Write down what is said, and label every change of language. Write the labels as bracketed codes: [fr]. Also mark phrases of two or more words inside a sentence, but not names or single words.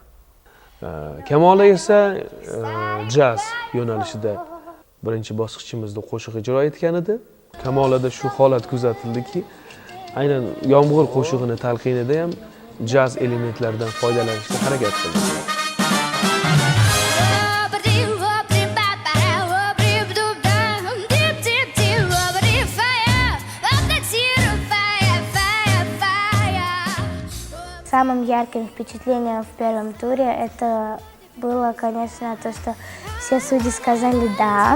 [uz] Kamola esa jaz yo'nalishida birinchi bosqichimizda qo'shiq ijro etgan edi. Kamolada shu holat kuzatildiki, aynan yomg'ir qo'shig'ini talqinida ham jaz elementlaridan foydalanishga harakat qildi. [ru] Самым ярким впечатлением в первом туре это было, конечно, то, что все судьи сказали «да».